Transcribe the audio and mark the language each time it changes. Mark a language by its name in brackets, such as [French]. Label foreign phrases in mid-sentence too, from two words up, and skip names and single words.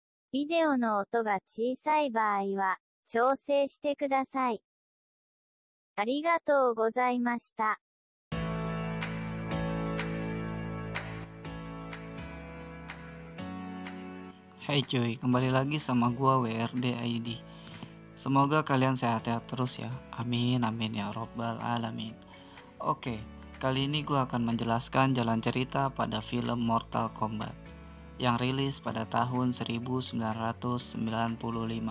[Japanese] ビデオの音が小さい場合は、調整してください。ありがとうございました。 [Indonesian] Hai cuy, kembali lagi sama gua WRD ID. Semoga kalian sehat-sehat terus ya. [Arabic] آمين آمين يا رب العالمين. [Indonesian] Oke, kali ini gua akan menjelaskan jalan cerita pada film Mortal Kombat yang rilis pada tahun 1995.